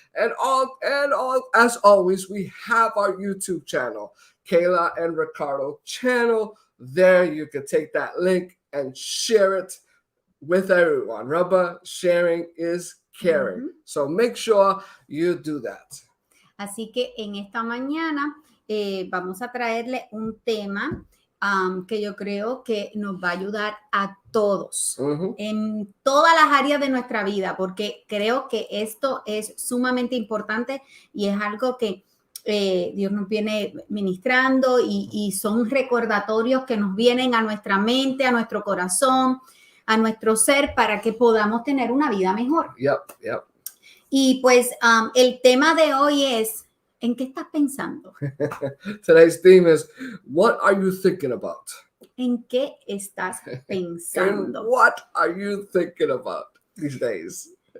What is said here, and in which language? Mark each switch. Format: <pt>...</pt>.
<en>And as always, we have our YouTube channel, Keila and Ricardo channel. There you can take that link and share it with everyone. Remember, sharing is caring. So make sure you do that.</en> <es>Así que en esta mañana vamos a traerle un tema que yo creo que nos va a ayudar a todos en todas las áreas de nuestra vida, porque creo que esto es sumamente importante y es algo que Dios nos viene ministrando y son recordatorios que nos vienen a nuestra mente, a nuestro corazón, a nuestro ser, para que podamos tener una vida mejor.</es> <en>Yep.</en> <es>Y pues el tema de hoy es: ¿en qué estás pensando?</es> <en>Today's theme is, what are you thinking about?</en> <es>¿En qué estás pensando?</es> <en>And what are you thinking about these days?</en>